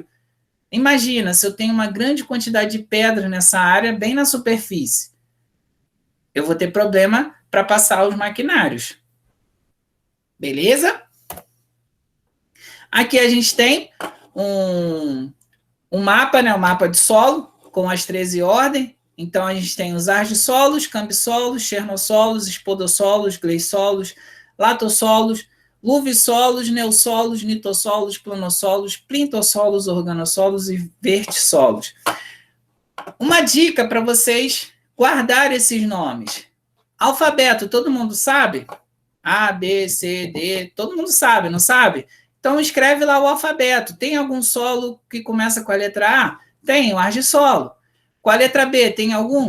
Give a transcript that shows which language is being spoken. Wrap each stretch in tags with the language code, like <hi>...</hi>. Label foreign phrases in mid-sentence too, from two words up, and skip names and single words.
<pt>Imagina, se eu tenho uma grande quantidade de pedra nessa área, bem na superfície, eu vou ter problema para passar os maquinários. Beleza? Aqui a gente tem um mapa, né? Um mapa de solo, com as 13 ordens. Então, a gente tem os argissolos, cambissolos, chernossolos, espodossolos, gleissolos, latossolos, luvissolos, neussolos, nitossolos, planossolos, plintossolos, organossolos e vertissolos. Uma dica para vocês guardar esses nomes. Alfabeto, todo mundo sabe? A, B, C, D, todo mundo sabe, não sabe? Então, escreve lá o alfabeto. Tem algum solo que começa com a letra A? Tem, o argissolo. Com a letra B, tem algum?</pt>